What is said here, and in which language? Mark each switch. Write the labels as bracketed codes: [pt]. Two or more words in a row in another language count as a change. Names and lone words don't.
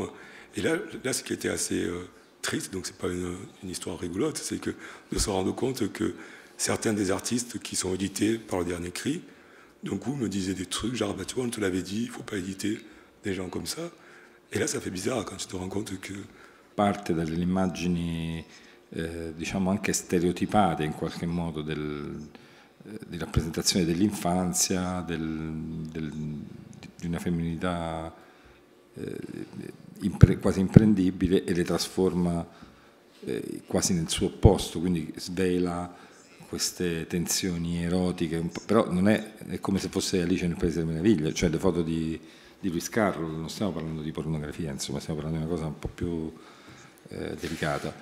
[fr] Et là, ce qui était assez triste, donc c'est pas une histoire rigolote, c'est que de se rendre compte que certains des artistes qui sont édités par le dernier cri, d'un coup, me disaient des trucs, genre, tu vois, on te l'avait dit, il faut pas éditer des gens comme ça. Et là, ça fait bizarre quand tu te rends compte que... [it] Parte dalle immagini, diciamo, anche stereotipate in qualche modo di rappresentazione dell'infanzia, di una femminilità quasi imprendibile, e le trasforma quasi nel suo opposto, quindi svela queste tensioni erotiche, però non è come se fosse Alice nel Paese delle Meraviglie, cioè le foto di Lewis Carroll, non stiamo parlando di pornografia, insomma, stiamo parlando di una cosa un po' più delicata.